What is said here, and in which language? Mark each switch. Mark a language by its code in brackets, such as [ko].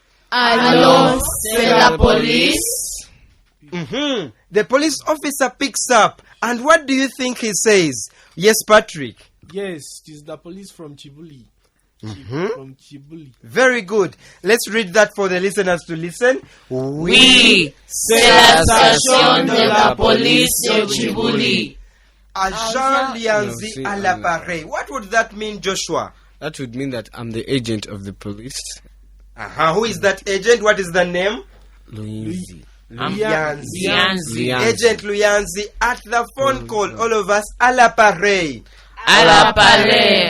[fr] Allô, c'est la police. [en] The police officer picks up, and what do you think he says? Yes, Patrick. Yes, it is the police from Chibuli. From Chibuli. Very good. Let's read that for the listeners to listen. [fr] Oui, c'est la station de la police de Chibuli. Agent Lianzi à l'appareil. [en] What would that mean, Joshua? That would mean that I'm the agent of the police. Who is that agent? What is the name? Luyanzi. Luyanzi. Agent Luyanzi at the phone call. All of us [fr] à l'appareil. À l'appareil.